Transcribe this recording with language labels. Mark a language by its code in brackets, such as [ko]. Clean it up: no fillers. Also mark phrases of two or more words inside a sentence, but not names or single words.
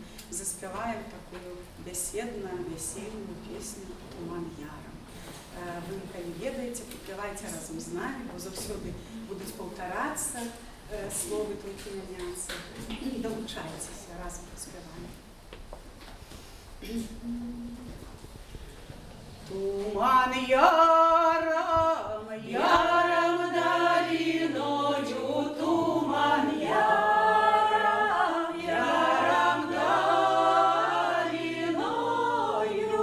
[be] Заспяваем такую бяседна-вясельную песню «Туман ярам». Вы, калі ведаеце, прыпявайце разам з намі, бо заўсёды будуць паўтарацца словы [uk] тільки міняться. Долучайтеся, разом поспіваємо. Туман яром, яром долиною, туман яром, яром долиною.